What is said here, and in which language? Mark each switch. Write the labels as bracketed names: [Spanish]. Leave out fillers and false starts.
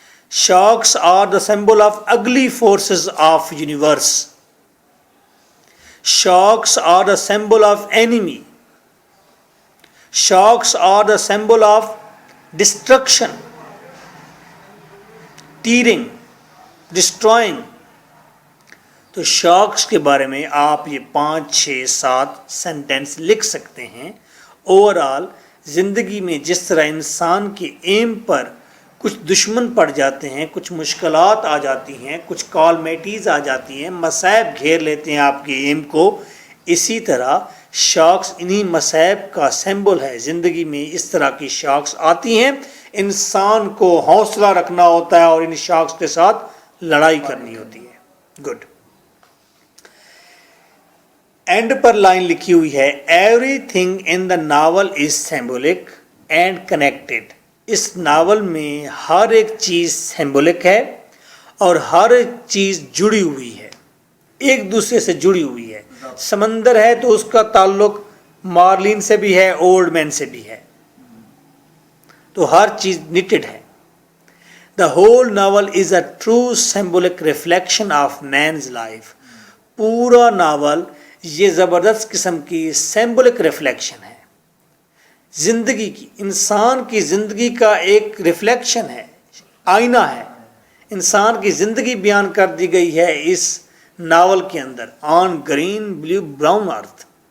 [English] Sharks are the symbol of ugly forces of universe. Sharks are the symbol of enemy. Sharks are the symbol of destruction, tearing, destroying. [Urdu] تو sharks کے بارے میں آپ یہ 5 6 7 sentence لکھ سکتے ہیں. اوورآل زندگی میں جس طرح انسان کے ایم پر کچھ دشمن پڑ جاتے ہیں, کچھ مشکلات آ جاتی ہیں, کچھ کالمیٹیز آ جاتی ہیں, مصائب گھیر لیتے ہیں آپ کے ایم کو, اسی طرح شارکس انہی مصائب کا سمبل ہے. زندگی میں اس طرح کی شارکس آتی ہیں, انسان کو حوصلہ رکھنا ہوتا ہے اور ان شارکس کے ساتھ لڑائی کرنی ہوتی ہے. گڈ. اینڈ پر لائن لکھی ہوئی ہے, [English] Everything in the novel is symbolic and connected. [Urdu] اس novel میں ہر ایک چیز سیمبولک ہے اور ہر ایک چیز جڑی ہوئی ہے, ایک دوسرے سے جڑی ہوئی ہے. سمندر ہے تو اس کا تعلق مارلین سے بھی ہے, اولڈ مین سے بھی ہے, تو ہر چیز نیٹڈ ہے. [English] The whole novel is a true symbolic reflection of man's life. [Urdu] پورا ناول یہ زبردست قسم کی سیمبولک ریفلیکشن ہے زندگی کی, انسان کی زندگی کا ایک ریفلیکشن ہے, آئینہ ہے. انسان کی زندگی بیان کر دی گئی ہے اس ناول کے اندر, [English] On green blue brown earth.